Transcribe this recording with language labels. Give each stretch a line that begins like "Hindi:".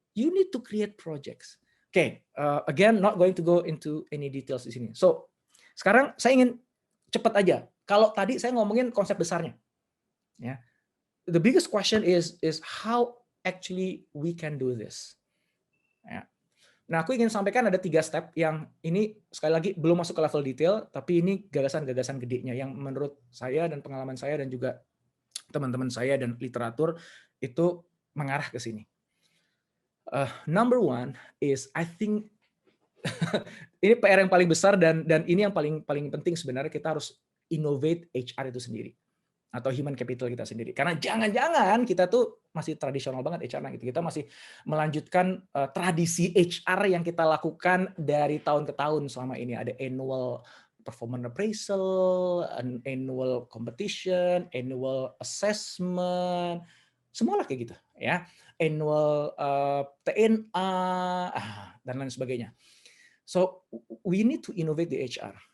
English: You need to create projects. Okay, again, not going to go into any details
Indonesian: di sini. So, sekarang saya ingin cepat aja. Kalau tadi saya ngomongin konsep besarnya, ya.
English: The biggest question is how actually we can do this.
Indonesian: Ya. Nah, aku ingin sampaikan ada 3 step yang ini sekali lagi belum masuk ke level detail, tapi ini gagasan-gagasan gedenya yang menurut saya dan pengalaman saya dan juga teman-teman saya dan literatur itu mengarah ke sini.
English: Number one is I think
Indonesian: ini PR yang paling besar dan ini yang paling penting sebenarnya kita harus innovate HR itu sendiri atau human capital kita sendiri. Karena jangan-jangan kita tuh masih tradisional banget HR gitu. Kita masih melanjutkan tradisi HR yang kita lakukan dari tahun ke tahun selama ini.
English: Ada annual performance appraisal, an annual competition, annual assessment,
Indonesian: semualah kayak gitu ya. Annual TNA dan lain sebagainya.
English: So we need to innovate the HR.